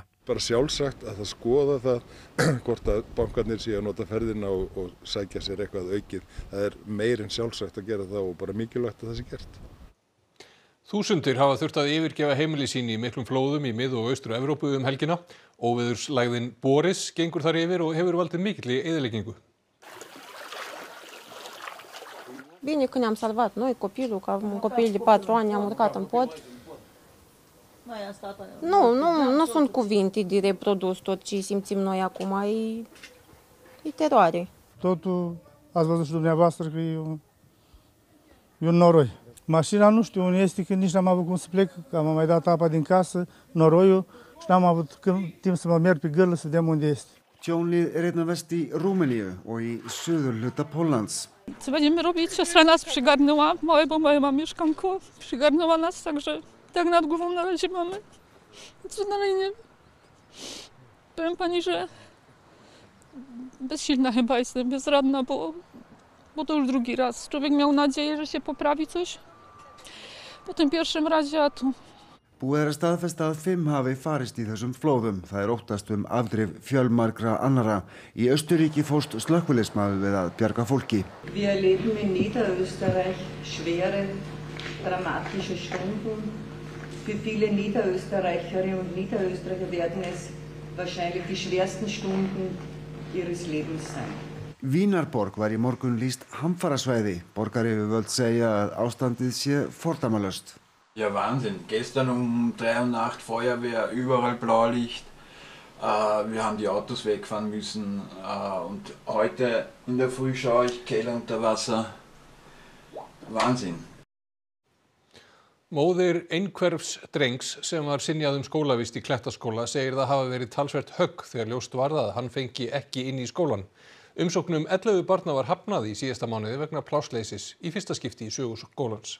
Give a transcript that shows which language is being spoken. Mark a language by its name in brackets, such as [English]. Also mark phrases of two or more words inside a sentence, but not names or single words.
[Icelandic] Bara sjálfsagt að það skoða það hvort að bankarnir séu að nota ferðina og sækja sér eitthvað aukið. Það er meir en sjálfsagt að gera það og bara mikilvægt að það sé gert. Þúsundir hafa þurft að yfirgefa heimili sín í miklum flóðum í Mið- og Austur-Evrópu helgina. Óveðurslægðin Boris gengur þar yfir og hefur valdið mikilli eyðileggingu. [Romanian] Bine că ne-am salvat noi, copilul, că am un copil de 4 ani, am urcat în pod. Nu sunt cuvinte de reprodus tot ce simțim noi acum, e teroare. Totul, ați văzut și dumneavoastră că e un noroi. Mașina nu știu unde este, că nici n-am avut cum să plec, că am mai dat apa din casă, noroiul, și n-am avut timp să mă merg pe gârlă să vedem unde este. [Icelandic] Tjónið er einna verst í Rúmeníu og í suðurhluta Póllands. [Polish] Co będziemy robić? Siostra nas przygarnęła, małego ma mieszkanko, przygarnęła nas, także tak nad głową na razie mamy. Co dalej nie. Powiem pani, że bezsilna chyba jestem, bezradna, bo to już drugi raz. Człowiek miał nadzieję, że się poprawi coś. Po tym pierwszym razie, a tu... [Icelandic] Búið er að staðfesta að 5 hafi farist í þessum flóðum. Það er óttast afdrif fjölmargra annarra. Í Austurríki fórst slökkviliðsmaður við að bjarga fólki. [German] Wir erleben in Niederösterreich schwere, dramatische Stunden. Für viele Niederösterreicherinnen und Niederösterreicher werden es wahrscheinlich die schwersten Stunden ihres Lebens sein. [Icelandic] Vínarborg var í morgun lýst hamfarasvæði. Borgaryfirvöld segja að ástandið sé fordæmalaust. [German] Ja, Wahnsinn. Gestern 3 Uhr Nacht Feuerwehr, überall Blaulicht. Wir haben die Autos wegfahren müssen. Und heute in der Früh schaue ich Keller unter Wasser. Wahnsinn. [Icelandic] Móðir einhverfs drengs sem var synjað skólavist í Klettaskóla segir það hafa verið talsvert högg þegar ljóst varð að hann fengi ekki inn í skólan. Umsóknum 11 barna var hafnað í síðasta mánuði vegna plássleysis í fyrsta skipti í sögu skólans.